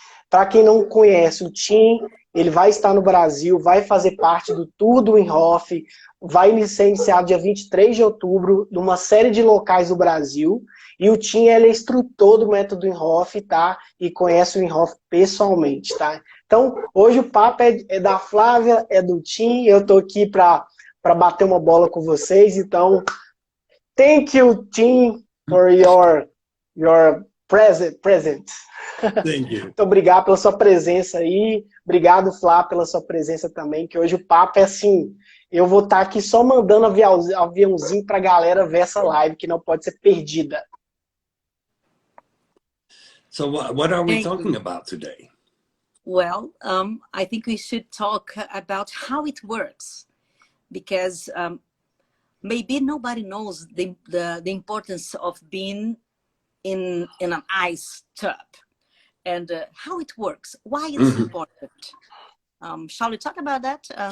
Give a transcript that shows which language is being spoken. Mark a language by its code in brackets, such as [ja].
[pt] Para quem não conhece, o Tim, ele vai estar no Brasil, vai fazer parte do Tour do Inhofe, vai ser iniciado dia 23 de outubro, numa série de locais do Brasil. E o Tim, ele é instrutor do método Inhofe, tá? E conhece o Inhofe pessoalmente, tá? Então, hoje o papo é da Flávia, é do Tim, eu tô aqui para bater uma bola com vocês. [en] Então, thank you, Tim, for your present. Thank you. [pt] Muito obrigado pela sua presença aí. Obrigado, Flá, pela sua presença também, que hoje o papo é assim, eu vou estar aqui só mandando aviãozinho pra galera ver essa live, que não pode ser perdida. [en] So what are we talking about today? Well, I think we should talk about how it works, because maybe nobody knows the importance of being in an ice tub and how it works, why it's important. Shall we talk about that?